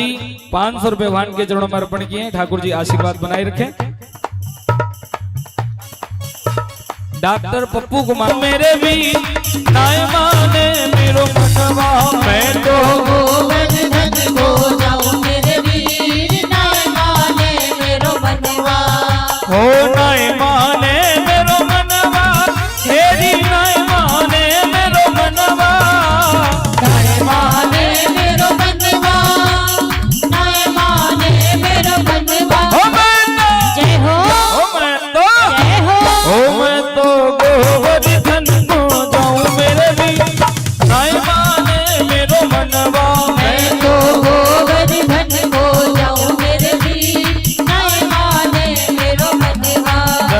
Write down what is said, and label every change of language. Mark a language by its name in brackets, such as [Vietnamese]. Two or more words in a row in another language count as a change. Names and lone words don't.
[Hindi] 500 रुपए भगवान के चरणों में अर्पण किए हैं। ठाकुर जी आशीर्वाद बनाए रखें। [Braj] डॉक्टर पप्पू कुमार मेरे भी नाय माने मेरो मनवा मैं तो गोवर्धन को जाओ मेरे वीर नाय माने मेरो मनवा हो नाय माने मेरो मनवा तेरी नाय माने मेरो मनवा नाय माने मेरो मनवा नाय माने मेरो मनवा हो मैं तो जय हो जय हो मैं तो गोवर्धन को जाऊं मेरे भी नाय माने मेरो मनवा मैं तो गोवर्धन को जाऊं मेरे वीर नाय माने मेरो मनवा।